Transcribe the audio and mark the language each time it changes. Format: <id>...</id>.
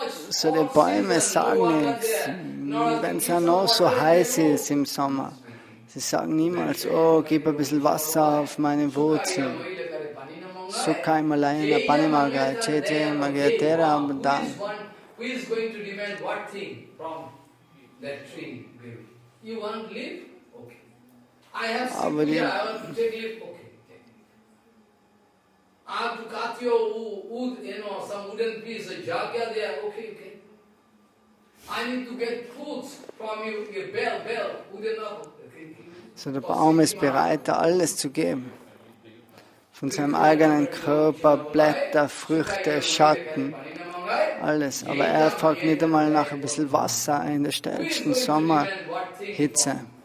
<de>so die Bäume sagen nichts, wenn es ja noch so heiß ist im Sommer. Sie sagen niemals, oh, gib ein bisschen Wasser auf meine Wurzeln. Sukai Malayana Panimagai, Cheche Magiatera Abdan.</de> <en>Who is going to demand what thing from that tree? You want leaf? Okay. I have sick here, I want to take leaf? Okay. I have to cut your wood, some wooden piece, a jagya there, okay. I need to get fruits from you, your bell, wooden apple.</en> <de>So der Baum ist bereit, alles zu geben. Von seinem eigenen Körper, Blätter, Früchte, Schatten. Alles, aber er fragt nicht einmal nach ein bisschen Wasser in der stärksten Sommerhitze.</de>